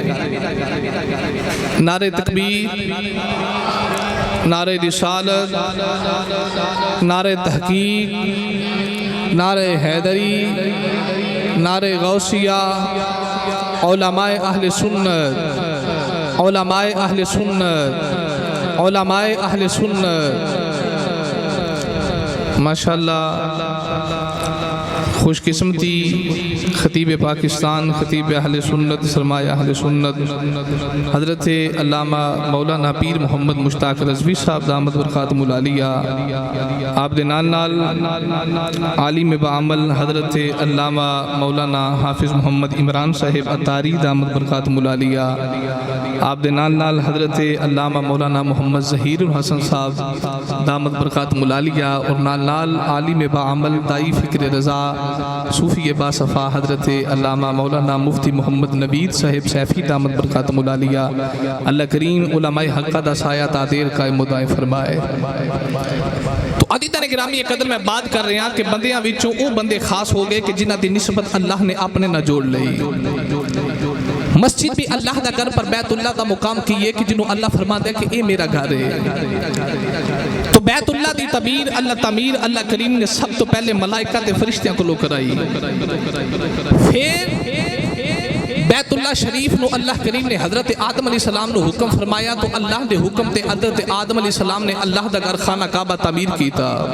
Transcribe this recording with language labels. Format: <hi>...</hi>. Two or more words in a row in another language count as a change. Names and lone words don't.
<ur>ہے نعرہ تکبیر نعرہ رسالت نعرہ تحقیق نعرہ حیدری نعرہ غوثیہ علماء اہل سنت علماء اہل سنت علماء اہل سنت ماشاءاللہ خوش قسمتی خطیب پاکستان، خطیب اہل سنت، سرمایہ اہل سنت حضرت علامہ مولانا پیر محمد مشتاق رضوی صاحب دامت برکاتہم العالیہ،</ur> <pa>آپ دے نال نال عالم بعمل حضرت علامہ مولانا حافظ محمد عمران صاحب اتاری</pa> <ar>دامت برکاتہم العالیہ،</ar> <pa>آپ دے نال نال حضرت علامہ مولانا محمد ظہیر الحسن صاحب</pa> <ar>دامت برکاتہم العالیہ،</ar> <pa>اور نال نال عالم بعمل دائی فکر رضا صوفی باصفا حضرت علامہ مولانا مفتی محمد نوید صاحب سیفی</pa> <ar>دامت برکاتہم العالیہ،</ar> <pa>اللہ کریم علماء حقہ دا سایہ تادیر قائم و دائم فرمائے۔ تو عزیزان گرامی قدر میں بات کر رہے ہیں کہ بندیاں وچوں او بندے خاص ہو گئے کہ جنہ دی نسبت اللہ نے اپنے نہ جوڑ لئی۔ مسجد بھی اللہ دا گھر پر بیت اللہ دا مقام کیے کہ جنہوں اللہ فرما دے کہ اے میرا گھر ہے۔ تو بیت اللہ دی تعمیر اللہ کریم نے سب تو پہلے ملائکہ دے فرشتیاں کو لو کرائی، پھر بیت اللہ شریف نو اللہ کریم نے حضرت آدم</pa> <ar>علیہ السلام</ar> <pa>نو حکم فرمایا، تو اللہ دے حکم تے حضرت آدم</pa> <ar>علیہ السلام</ar> <pa>نے اللہ دا گھر خانہ کعبہ تعمیر کیتا۔</pa>